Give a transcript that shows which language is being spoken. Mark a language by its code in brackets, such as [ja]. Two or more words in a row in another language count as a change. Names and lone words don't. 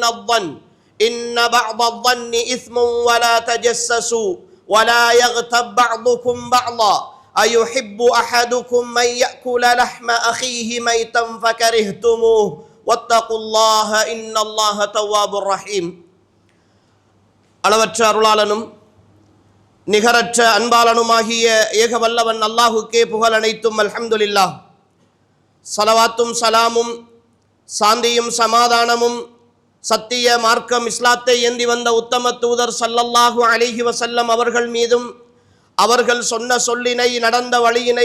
[ar] الظن إن بعض الظن إثم ولا تجسسوا ولا يغتب بعضكم بعضا أيحب أحدكم من يأكل لحم أخيه ميتا فكرهتموه واتقوا الله إن الله تواب رحيم [ta] அளவற்ற அருளாளனும் நிகரற்ற அன்பாளனுமாகிய ஏகவல்லவன் அல்லாஹுக்கே புகழ் அனைத்தும் அல்ஹம்துலில்லாஹ். ஸலவாத்தும் சலாமும் சாந்தியும் சமாதானமும் சத்திய மார்க்கம் இஸ்லாத்தை ஏந்தி வந்த உத்தம தூதர் [ar] صلى الله عليه وسلم [ta] அவர்கள் மீதும் அவர்கள் சொன்ன சொல்லினை நடந்த வழியினை